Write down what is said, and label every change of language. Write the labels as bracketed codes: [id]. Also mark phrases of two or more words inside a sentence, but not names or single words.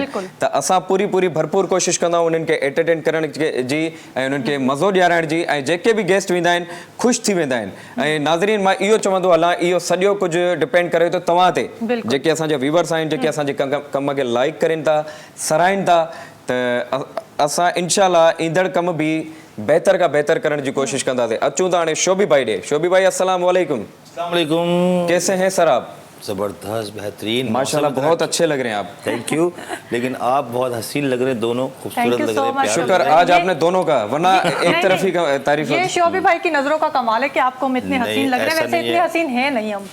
[sd] त असां पूरी भरपूर कोशिशि कंदा आहियूं उन्हनि खे एंटरटेन करण जी ऐं उन्हनि खे मज़ो ॾियाराइण जी, ऐं जेके बि गेस्ट वेंदा आहिनि ख़ुशि थी वेंदा आहिनि। ऐं नाज़रीन मां इहो चवंदो हलां, इहो सॼो कुझु डिपेंड करे थो तव्हां ते, जेके असांजा व्यूवर्स आहिनि, जेके असांजे कम खे लाइक करनि था, सराहनि था। त असां इनशाला ईंदड़ कम बि बेहतर का बेहतर [ur] کرنے کی کوشش [sd] कंदासीं। अचूं था हाणे शोबी भाई ॾे। शोबी भाई [ar] السلام عليكم. السلام عليكم. [ur] کیسے ہیں سر آپ? زبردست، بہترین, ماشاءاللہ بہت اچھے لگ رہے ہیں آپ. [en] thank you. [ur] لیکن آپ بہت حسین لگ رہے ہیں، دونوں خوبصورت لگ رہے ہیں. شکر آج آپ نے دونوں کا، ورنہ ایک طرف ہی تعریف. یہ شوبی بھائی کی نظروں کا کمال ہے کہ آپ کو ہم اتنے حسین لگ رہے ہیں. ویسے اتنے حسین ہیں نہیں ہم.